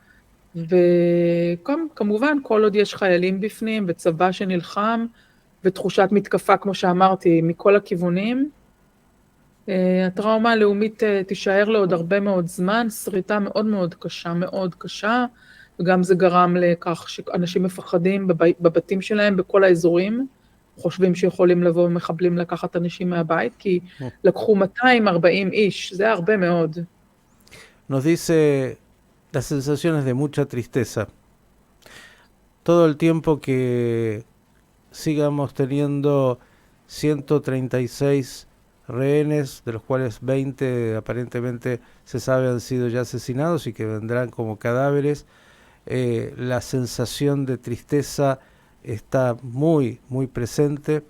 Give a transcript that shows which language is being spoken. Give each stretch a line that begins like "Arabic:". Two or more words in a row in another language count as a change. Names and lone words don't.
Hebrew: וכמובן כל עוד יש חיילים בפנים וצבא שנלחם ותחושת מתקפה כמו שאמרתי מכל הכיוונים, הטראומה הלאומית תישאר לעוד הרבה מאוד זמן, שריטה מאוד מאוד קשה, וגם זה גרם לכך שאנשים מפחדים בבתים שלהם, בכל האזורים, חושבים שיכולים לבוא מחבלים לקחת אנשים מהבית, כי לקחו 240 איש, זה הרבה מאוד.
Spanish: Nos dice las sensaciones de mucha tristeza. Todo el tiempo que sigamos teniendo 136 rehenes, de los cuales 20 aparentemente se sabe han sido ya asesinados y que vendrán como cadáveres, la sensación de tristeza está muy presente.